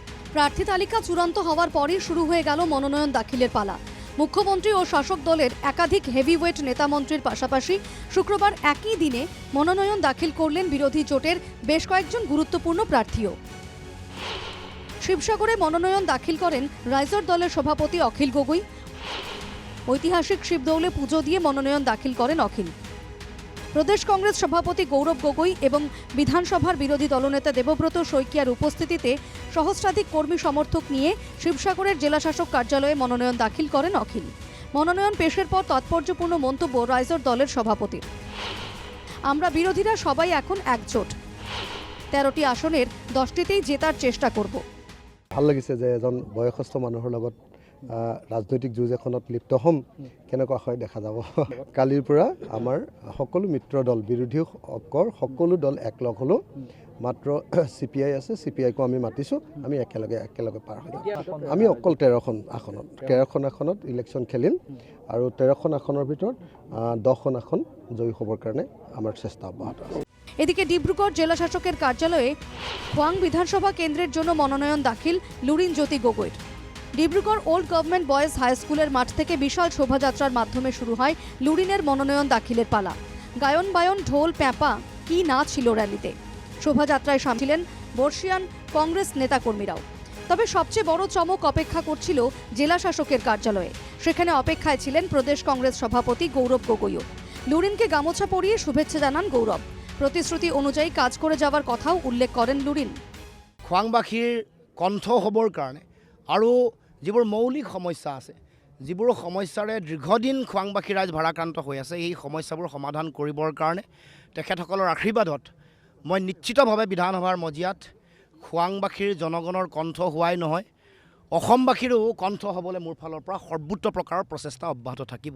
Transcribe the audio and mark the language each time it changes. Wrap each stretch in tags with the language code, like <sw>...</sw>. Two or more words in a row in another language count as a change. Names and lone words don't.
<bn>প্রার্থী তালিকা চূড়ান্ত হওয়ার পরই শুরু হয়ে গেল মনোনয়ন দাখিলের পালা। মুখ্যমন্ত্রী ও শাসক দলের একাধিক হেভিওয়েট নেতামন্ত্রীর পাশাপাশি শুক্রবার একই দিনে মনোনয়ন দাখিল করলেন বিরোধী জোটের বেশ কয়েকজন গুরুত্বপূর্ণ প্রার্থীও। শিবসাগরে মনোনয়ন দাখিল করেন রাইজর দলের সভাপতি অখিল গগৈ। ঐতিহাসিক শিবদৌলে পুজো দিয়ে মনোনয়ন দাখিল করেন অখিল। প্রদেশ কংগ্রেস সভাপতি গৌরব গগৈ এবং বিধানসভার বিরোধী দলনেতা দেবব্রত শইকিয়ার উপস্থিতিতে সহস্রাধিক কর্মী সমর্থক নিয়ে শিবসাগরের জেলাশাসক কার্যালয়ে মনোনয়ন দাখিল করেন অখিল। মনোনয়ন পেশের পর তাৎপর্যপূর্ণ মন্তব্য রাইজর দলের সভাপতির। আমরা বিরোধীরা সবাই এখন একজোট, 13টি আসনের 10টিতেই জেতার চেষ্টা করব।</bn> <as>ভাল লাগিছে যে এজন বয়সস্থ মানুহৰ লগত ৰাজনৈতিক যুঁজ এখনত লিপ্ত হ'ম, কেনেকুৱা হয় দেখা যাব। কালিৰ পৰা আমাৰ সকলো মিত্ৰ দল, বিৰোধী সকলো দল একলগ হ'লো। মাত্ৰ CPI আছে, CPI-কো আমি মাতিছোঁ, আমি একেলগে পাৰ হৈ যাম। আমি অকল 13খন আসনত ইলেকশ্যন খেলিম আৰু 13খন আসনৰ ভিতৰত 10খন আসন জয়ী হ'বৰ কাৰণে আমাৰ চেষ্টা অব্যাহত আছে।</as> <bn>এদিকে ডিব্রুগড় জেলা শাসকের কার্যালয়ে খোয়াং বিধানসভা কেন্দ্রের জন্য মনোনয়ন দাখিল লুরিন জ্যোতি গগৈর। ডিব্রুগড় ওল্ড গভর্নমেন্ট বয়েজ হাই স্কুলের মাঠ থেকে বিশাল শোভাযাত্রার মাধ্যমে শুরু হয় লুরিনের মনোনয়ন দাখিলের পালা। গায়ন বায়ন, ঢোল, প্যাঁপা কি না ছিল র্যালিতে। শোভাযাত্রায় সামিল ছিলেন বর্ষিয়ান কংগ্রেস নেতাকর্মীরাও। তবে সবচেয়ে বড় চমক অপেক্ষা করছিল জেলা শাসকের কার্যালয়ে। সেখানে অপেক্ষায় ছিলেন প্রদেশ কংগ্রেস সভাপতি গৌরব গগৈও। লুরিনকে গামোছা পরিয়ে শুভেচ্ছা জানান গৌরব। প্রতিশ্রুতি অনুযায়ী কাজ করে যাওয়ার কথাও উল্লেখ করেন লুরিন।</bn> <as>খোৱাংবাসীৰ কণ্ঠ হ'বৰ কাৰণে আৰু যিবোৰ মৌলিক সমস্যা আছে, যিবোৰ সমস্যাৰে দীৰ্ঘদিন খোৱাংবাসী ৰাইজ ভাৰাক্ৰান্ত হৈ আছে, এই সমস্যাবোৰ সমাধান কৰিবৰ কাৰণে তেখেতসকলৰ আশীৰ্বাদত মই নিশ্চিতভাৱে বিধানসভাৰ মজিয়াত খোৱাংবাসীৰ জনগণৰ কণ্ঠ হোৱাই নহয়, অসমবাসীৰো কণ্ঠ হ'বলৈ মোৰ ফালৰ পৰা সৰ্বোচ্চ প্ৰকাৰৰ প্ৰচেষ্টা অব্যাহত থাকিব।</as>